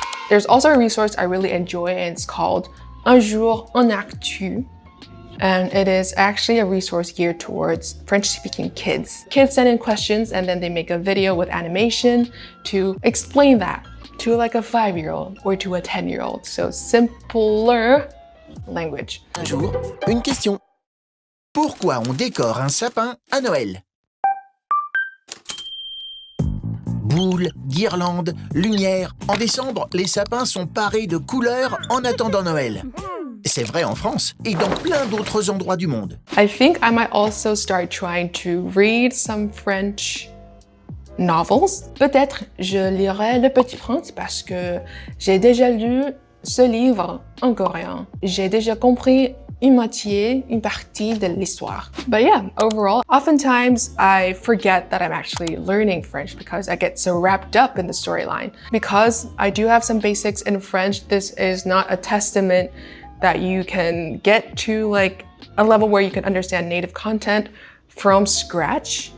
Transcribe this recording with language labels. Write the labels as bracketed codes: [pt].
[en] There's also a resource I really enjoy and it's called Un jour en actu. And it is actually a resource geared towards French-speaking kids. Kids send in questions and then they make a video with animation to explain that to like a 5-year-old or to a 10-year-old. So simpler language. [fr] Un jour, une question. Pourquoi on décore un sapin à Noël? Boules, guirlandes, lumière. En décembre, les sapins sont parés de couleurs en attendant Noël. C'est vrai en France et dans plein d'autres endroits du monde. [en] I think I might also start trying to read some French novels. [fr] Peut-être je lirai Le Petit Prince parce que j'ai déjà lu ce livre en coréen. J'ai déjà compris une partie de l'histoire. [en] But yeah, overall, oftentimes I forget that I'm actually learning French because I get so wrapped up in the storyline. Because I do have some basics in French, this is not a testament that you can get to like a level where you can understand native content from scratch.